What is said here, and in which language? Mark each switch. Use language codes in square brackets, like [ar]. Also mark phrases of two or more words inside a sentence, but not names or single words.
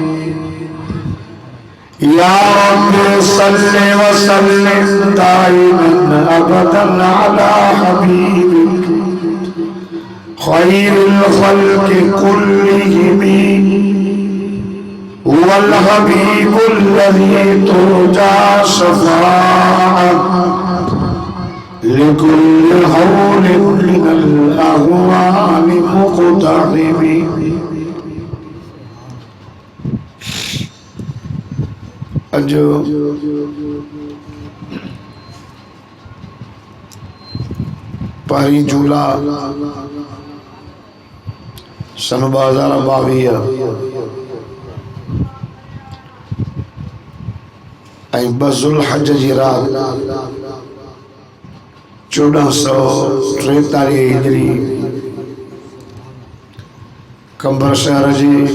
[ar] يا رب صل وسلم دائما أبدا على حبيبك خير الخلق كلهم. هو الحبيب الذي ترجى شفاعة لكل هول من الأهوال مقتحم. [sd] अजो पारी झूला सन 2022 ऐं बज़ुल हज जी रात 1443 हिजरी कंबर शहर जी